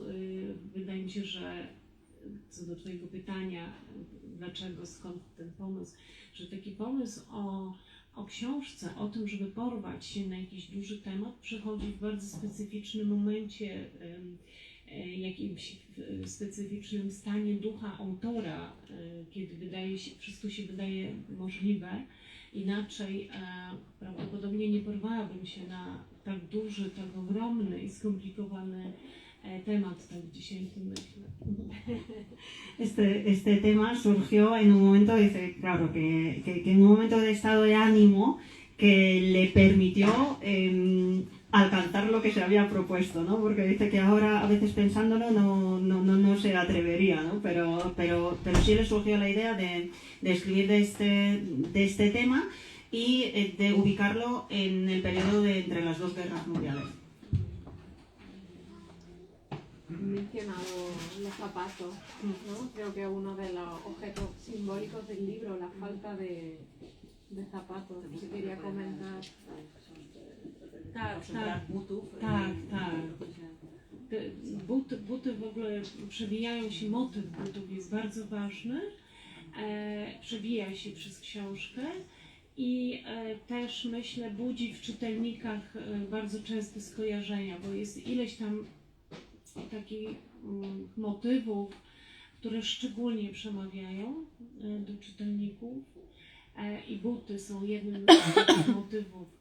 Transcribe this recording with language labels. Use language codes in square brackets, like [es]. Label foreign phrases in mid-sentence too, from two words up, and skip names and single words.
[pl] Wydaje mi się, że co do Twojego pytania, dlaczego, skąd ten pomysł, że taki pomysł o książce, o tym, żeby porwać się na jakiś duży temat, przychodzi w bardzo specyficznym momencie, jakimś specyficznym stanie ducha autora, kiedy wszystko się wydaje możliwe. Inaczej prawdopodobnie nie porwałabym się na tak duży, tak ogromny i skomplikowany temat, tak dzisiaj o tym myślę. [es] Este tema surgió en un momento, dice, claro, que en un momento de estado de ánimo que le permitió alcanzar lo que se había propuesto, ¿no? Porque dice que ahora, a veces pensándolo, no se atrevería, ¿no? Pero sí le surgió la idea de escribir de este tema y de ubicarlo en el periodo entre las dos guerras mundiales. Mencionado los zapatos, ¿no? Creo que uno de los objetos simbólicos del libro, la falta de zapatos, que quería comentar. [pl] Tak. Buty w ogóle przewijają się, motyw butów jest bardzo ważny, przewija się przez książkę i też myślę budzi w czytelnikach bardzo częste skojarzenia, bo jest ileś tam takich motywów, które szczególnie przemawiają do czytelników i buty są jednym z takich motywów.